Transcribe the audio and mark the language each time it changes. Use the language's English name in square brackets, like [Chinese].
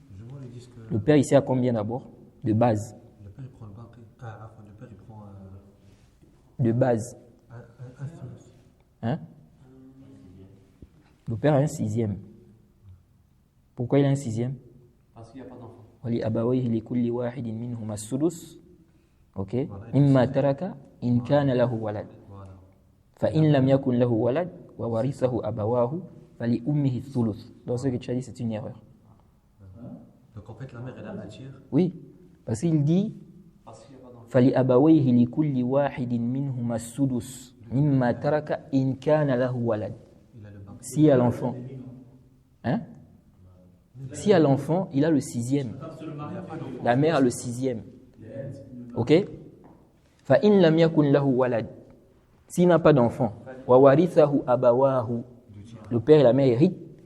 [French] Ils disent que Le père ici a combien d'abord? De base. le père il prend le baqi. Le père il prend De base. un thuluth. Hein? Le père a un sixième. Pourquoi il a un sixième? Parce qu'il n'y a pas d'enfant. [Arabic] ولأبويه لكل واحد منهما السدس اوكي مما ترك إن كان له ولد فإن لم يكن له ولد وورثه أبواه فلأمه الثلث. [French] Donc ce que tu as dit, c'est une erreur. Donc en fait la mère elle a un tiers. Oui, parce qu'il dit Parce qu'il n'y a pas d'enfant. [Arabic] فلأبويه لكل واحد منهما السدس مما ترك إن كان له ولد. [French] Il a le baqi. S'il y a l'enfant, hein? S'il y a l'enfant, il a le sixième. La mère a le sixième. Ok? [Arabic] فَإِنْ لَمْ يَكُنْ لَهُ وَلَدٍ. [French] S'il n'a pas d'enfant, [Arabic] وَوَرِثَهُ أَبَوَاهُ. [French] Le père et la mère héritent.